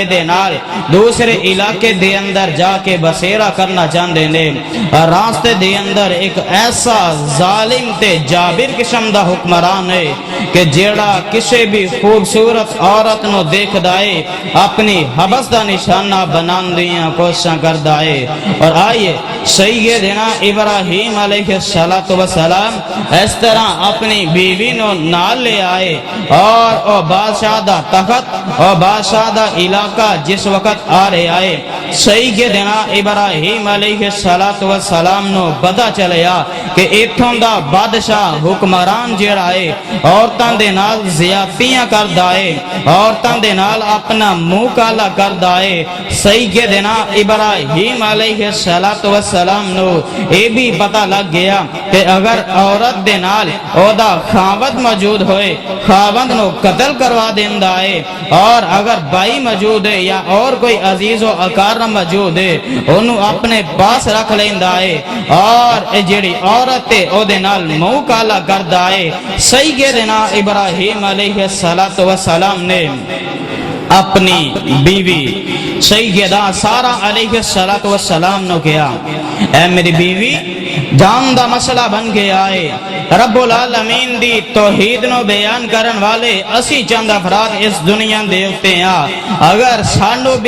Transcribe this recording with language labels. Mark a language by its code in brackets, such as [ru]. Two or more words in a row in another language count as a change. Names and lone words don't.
[pa] دے نال دوسرے علاقے دے اندر جا کے بسیرا کرنا چاہندے نے راستے دے اندر ایک ایسا ظالم تے جابر قسم دا حکمران ہے کہ جیڑا کسی بھی خوبصورت عورت نو دیکھ دائے اپنی حبس دا نشانہ بنان دیاں کوشاں کر دائے اور آئیے سیدنا ابراہیم علیہ السلام اس طرح اپنی اپنی بیوی نو نال لے آئے اور او بادشاہ دا تخت اور بادشاہ دا علاقہ جس وقت آ رہے آئے سیدنا ابراہیم علیہ السلام نو پتہ چلیا کہ ایتھوں دا بادشاہ حکمران جیڑا ہے عورتاں دے نال زیادتیاں کردا ہے عورتاں دے نال اپنا منہ کالا کردا ہے سیدنا ابراہیم علیہ السلام نو اے بھی پتہ لگ گیا کہ اگر عورت دے نال او دا خاوند موجود ہوئے خاوند نو قتل کروا دیندا ہے اور اگر بھائی موجود ہے یا اور کوئی عزیز و اقارب موجود ہے انہوں اپنے پاس رکھ لیندا ہے اور جڑی عورت ہے او دے نال منہ کالا کردا ہے سیدنا ابراہیم علیہ السلام نے اپنی بیوی سیدہ سارہ علیہ السلام نو کیا اے میری بیوی جان دا مسئلہ بن گیا ہے رب العالمین دی توحید نو بیان کرن والے اسی چند افراد اس دنیا دے اوتے ہاں اگر سانو بھی